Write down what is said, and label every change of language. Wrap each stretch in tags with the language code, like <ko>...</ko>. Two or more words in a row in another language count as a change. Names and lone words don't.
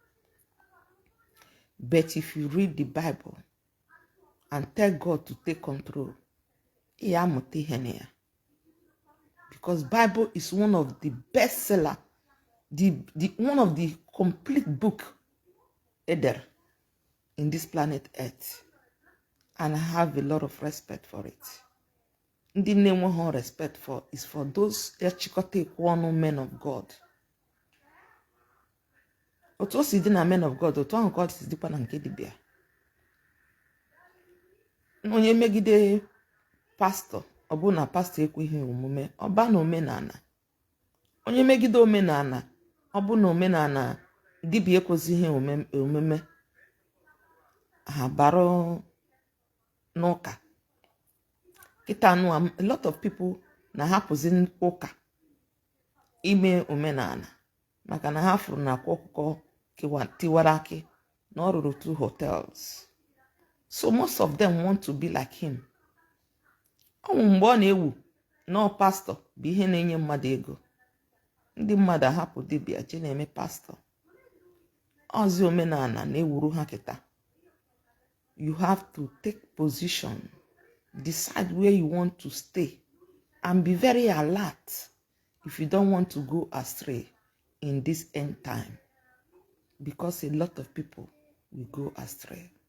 <en>But if you read the Bible and tell God to take control, because Bible is one of the bestseller, one of the complete book either in this planet Earth, and I have a lot of respect for it. The name we have respect for is for those Echikote men of God.</en> <ig>Otu o si dị na</ig> <en>men of God,</en> <ig>otu ahụ God si dịkwa na nke dibịa. Onye megide pastor, ọ bụ na pastor ekweghị omume, ọ ba na omenala. Onye megide omenala, ọ bụ na omenala dibịa ekwezighị omume, ha baro n'ụka. Kita nu,</ig> <en>a lot of people</en> <ig>na hapụzi ụka ime omenala maka na ha furu na akwụkwọ tiwara aki na ọ rụrụ 2 hotels.</ig> <en>So most of them want to be like him.</en> <ig>Mgbe ọ na-ewu na pastor bụ ihe na-enye mmadụ ego, ndị mmadụ ahapụ dibịa je na-eme pastor. Ozi omenala na-ewuru ha kịta.</ig> <en>You have to take position, decide where you want to stay, and be very alert if you don't want to go astray in this end time, because a lot of people will go astray.</en>